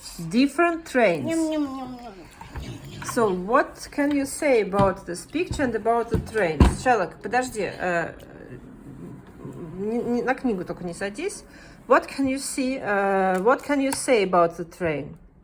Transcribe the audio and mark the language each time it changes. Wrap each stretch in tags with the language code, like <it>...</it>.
<en>Different trains. So what can you say about this picture and about the trains?</en> <ru>Шеллок, подожди, на книгу только не садись.</ru> <en>What can you see? What can you say about the train?</en>